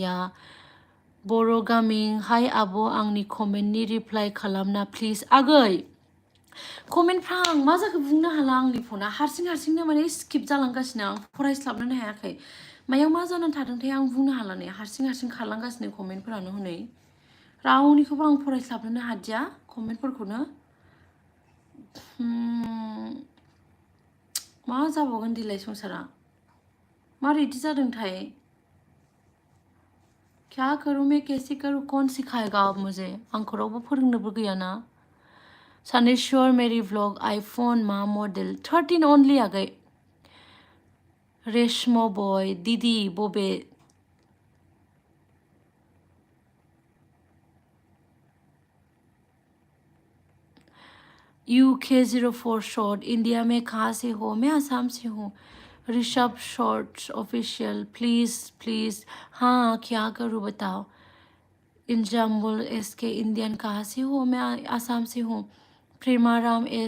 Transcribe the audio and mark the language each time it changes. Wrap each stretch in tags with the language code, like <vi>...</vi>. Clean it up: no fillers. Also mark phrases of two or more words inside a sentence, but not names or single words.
<brx>या बर' गामिं हाय आबो आंनि कमेन्टनि रिप्लाइ खालामना प्लिज आगै कमेन्टफ्रा आं मा जाखो बुंनो हाला आंनि फना हारसिंनो माने स्किप जालांगासिनो आं फरायस्लाबनो हायाखै मायाव मा जानानै थादोंथाय आं बुंनो हाला नै हारसिं खारलांगासिनो कमेन्टफोरानो हनै रावनिखौबो आं फरायस्लाबनो हादिया कमेन्टफोरखौनो मा जाबावगोन दिलाय संसारा मारै इदि जादोंथाय</brx> <hi>क्या करूं मैं कैसे करूं कौन सिखाएगा अब मुझे</hi> <brx>आंखौ रावबो फोरोंनोबो गैयाना</brx> <hi>Saneshwar Mary vlog</hi> <en>iPhone ma model 13 only</en> <hi>आगै रेशमो बॉय दीदी बोबे UK04 शॉर्ट इंडिया में कहाँ से हो मैं आसाम से हूँ ऋषभ शॉर्ट्स ऑफिशियल प्लीज हाँ क्या करूँ बताओ इंजामुल एसके इंडियन कहाँ से हो मैं आसाम से हूँ प्रेमाराम</hi>